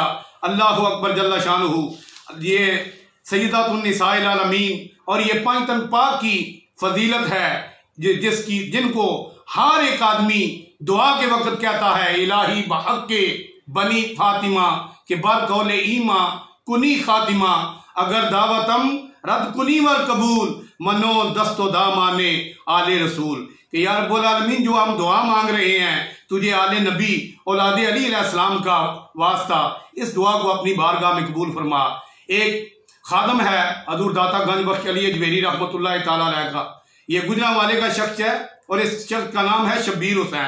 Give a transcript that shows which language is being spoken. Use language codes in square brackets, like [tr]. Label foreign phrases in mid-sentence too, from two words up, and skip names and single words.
[ar] اللہ اکبر جل شانہ۔ [ur] یہ [ar] سیدات النساء العالمین [ur] اور یہ 5 تن پاک کی فضیلت ہے جن کو ہر ایک آدمی دعا کے وقت کہتا ہے [fa] الہی بحق کے بنی فاطمہ کہ بر قول ایما کنی خاتمہ، اگر دعوتم رد کنی ور قبول منو دست و دامانے آل رسول، [ur] کہ یا رب العالمین جو ہم دعا مانگ رہے ہیں تجھے آل نبی اولاد علی علیہ السلام کا واسطہ، اس دعا کو اپنی بارگاہ میں قبول فرما۔ ایک خادم ہے حضور داتا گنج بخش علی اجمیری رحمۃ اللہ تعالیٰ علیہ کا، یہ گجرانوالے کا شخص ہے اور اس شخص کا نام ہے شبیر حسین۔